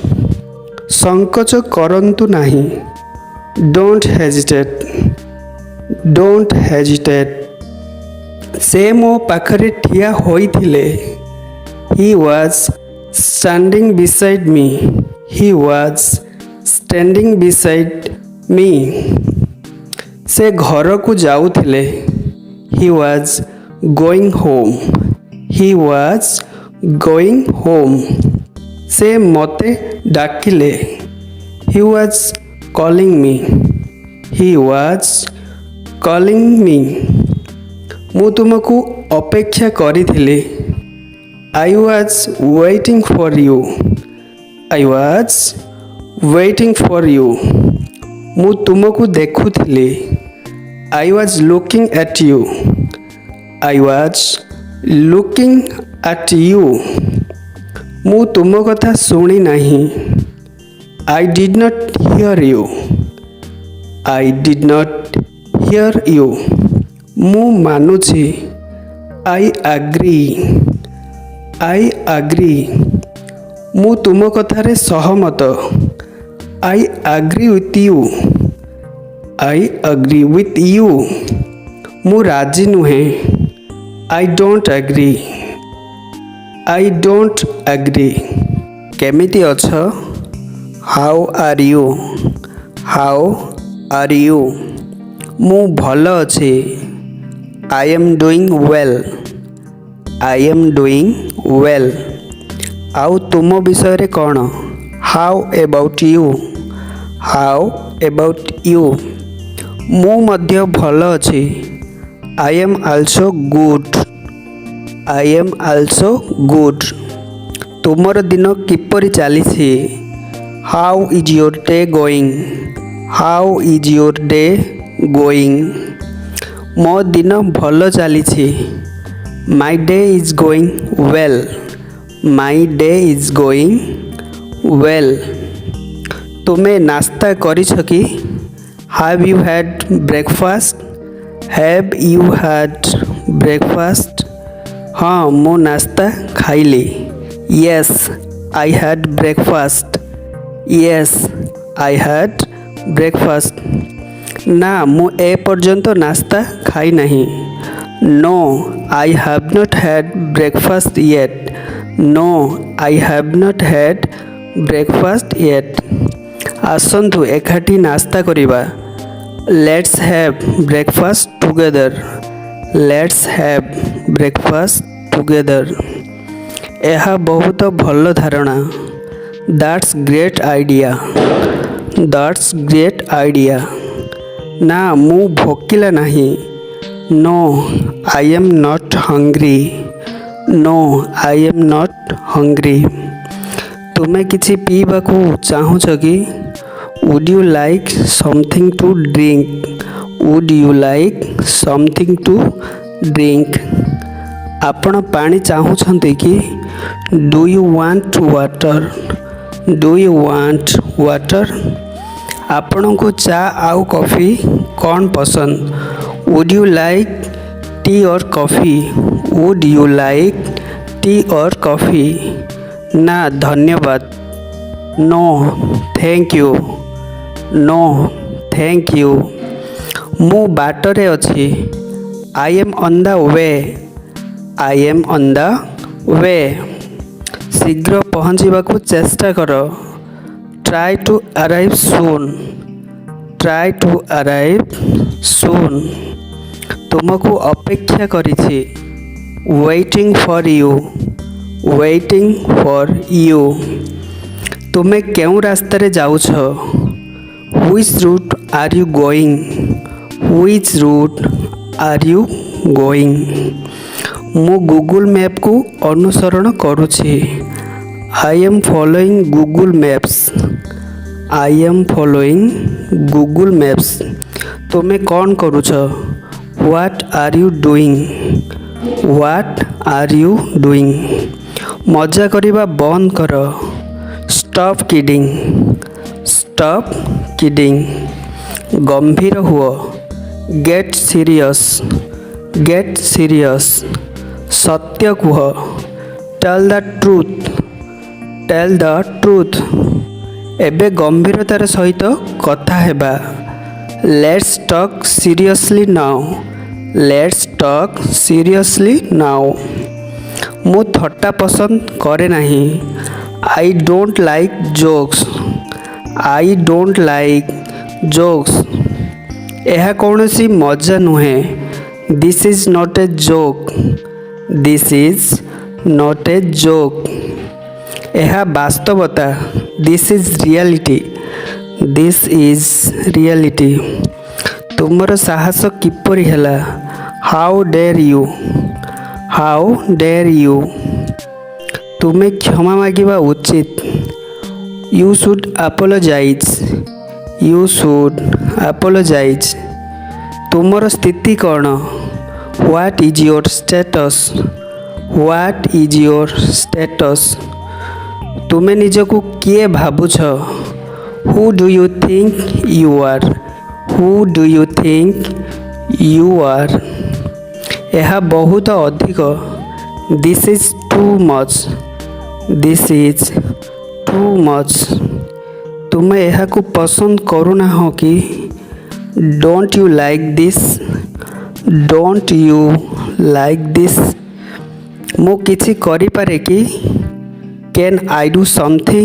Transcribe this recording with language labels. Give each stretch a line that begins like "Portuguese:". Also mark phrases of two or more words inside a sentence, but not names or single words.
Odia: ସଂକୋଚ କରନ୍ତୁ ନାହିଁ।
English: Don't hesitate. Don't hesitate.
Odia: ସେ ମୋ ପାଖରେ ଠିଆ ହୋଇଥିଲେ।
English: He was standing beside me. He was standing beside me.
Odia: ସେ ଘରକୁ ଯାଉଥିଲେ।
English: He was going home. He was going home.
Odia: ସେ ମୋତେ ଡାକିଲେ।
English: He was calling me. He was calling me.
Odia: ମୁଁ ତୁମକୁ ଅପେକ୍ଷା କରିଥିଲି।
English: I was waiting for you. I was waiting for you.
Odia: ମୁଁ ତୁମକୁ ଦେଖୁଥିଲି।
English: I was looking at you. I was looking at you.
Odia: ମୁଁ ତୁମ କଥା ଶୁଣି ନାହିଁ।
English: I did not hear you. I did not hear you.
Odia: ମୁଁ ମାନୁଛି।
English: I agree. I agree.
Odia: ମୁଁ ତୁମ କଥାରେ ସହମତ।
English: I agree with you. I agree with you.
Odia: ମୁଁ ରାଜି ନୁହେଁ।
English: I don't agree. I don't agree.
Odia: କେମିତି ଅଛ?
English: How are you? How are you?
Odia: ମୁଁ ଭଲ ଅଛି।
English: I am doing well. I am doing well.
Odia: ଆଉ ତୁମ ବିଷୟରେ କ'ଣ?
English: How about you? How about you?
Odia: ମୁଁ ମଧ୍ୟ ଭଲ ଅଛି।
English: I am also good. I am also good.
Odia: ତୁମର ଦିନ କିପରି ଚାଲିଛି?
English: How is your day going? How is your day going?
Odia: ମୋ ଦିନ ଭଲ ଚାଲିଛି।
English: My day is going well. My day is going well.
Odia: ତୁମେ ନାସ୍ତା କରିଛ କି?
English: Have you had breakfast? Have you had breakfast?
Odia: ହଁ ମୁଁ ନାସ୍ତା ଖାଇଲି।
English: Yes, I had breakfast. Yes, I had breakfast.
Odia: ନା ମୁଁ ଏ ପର୍ଯ୍ୟନ୍ତ ନାସ୍ତା ଖାଇ ନାହିଁ।
English: No, I have not had breakfast yet. No, I have not had breakfast yet.
Odia: ଆସନ୍ତୁ ଏକାଠି ନାସ୍ତା କରିବା।
English: Let's have breakfast together. Let's have breakfast together.
Odia: ଏହା ବହୁତ ଭଲ ଧାରଣା।
English: That's great idea. That's great idea.
Odia: ନା ମୁଁ ଭୋକିଲା ନାହିଁ।
English: No, I am not hungry. No, I am not hungry.
Odia: ତୁମେ କିଛି ପିଇବାକୁ ଚାହୁଁଛ କି?
English: Would you like something to drink? Would you like something to drink?
Odia: ଆପଣ ପାଣି ଚାହୁଁଛନ୍ତି କି?
English: Do you want water? Do you want water?
Odia: ଆପଣଙ୍କୁ ଚା ଆଉ କଫି କ'ଣ ପସନ୍ଦ?
English: Would you like tea or coffee? Would you like tea or coffee?
Odia: ନା ଧନ୍ୟବାଦ।
English: No, thank you. No, thank you.
Odia: ମୁଁ ବାଟରେ ଅଛି।
English: I am on the way. I am on the way.
Odia: ଶୀଘ୍ର ପହଞ୍ଚିବାକୁ ଚେଷ୍ଟା କର।
English: Try to arrive soon. Try to arrive soon.
Odia: ତୁମକୁ ଅପେକ୍ଷା କରିଛି।
English: Waiting for you. waiting for you.
Odia: ତୁମେ କେଉଁ ରାସ୍ତାରେ ଯାଉଛ?
English: Which route are you going? Which route are you going?
Odia: ମୁଁ ଗୁଗଲ୍ ମ୍ୟାପ୍କୁ ଅନୁସରଣ କରୁଛି.
English: I am following Google Maps. I am following Google Maps.
Odia: ତୁମେ କ'ଣ କରୁଛ?
English: What are you doing? What are you doing?
Odia: ମଜା କରିବା ବନ୍ଦ କର.
English: Stop kidding. Stop kidding.
Odia: ଗମ୍ଭୀର ହୁଅ.
English: Get serious. Get serious.
Odia: ସତ୍ୟ କୁହ.
English: Tell the truth. Tell the truth.
Odia: ଏବେ ଗମ୍ଭୀରତାର ସହିତ କଥା ହେବା.
English: Let's talk seriously now. Let's talk seriously now.
Odia: ମୁଁ ଥଟ୍ଟା ପସନ୍ଦ କରେ ନାହିଁ.
English: I don't like jokes. I don't like jokes.
Odia: ଏହା କୌଣସି ମଜା ନୁହେଁ.
English: This is not a joke. This is not a joke.
Odia: ଏହା ବାସ୍ତବତା.
English: This is reality. This is reality.
Odia: ତୁମର ସାହସ କିପରି ହେଲା?
English: How dare you? How dare you?
Odia: ତୁମେ କ୍ଷମା ମାଗିବା ଉଚିତ.
English: You should apologize. You should apologize.
Odia: ତୁମର ସ୍ଥିତି କ'ଣ?
English: What is your status? What is your status?
Odia: ତୁମେ ନିଜକୁ କିଏ ଭାବୁଛ?
English: Who do you think you are? Who do you think you are?
Odia: ଏହା ବହୁତ ଅଧିକ.
English: This is too much. This is too much.
Odia: ତୁମେ ଏହାକୁ ପସନ୍ଦ କରୁନାହଁ କି?
English: Don't you like this? Don't you like this?
Odia: ମୁଁ କିଛି କରିପାରେ କି?
English: Can I do something?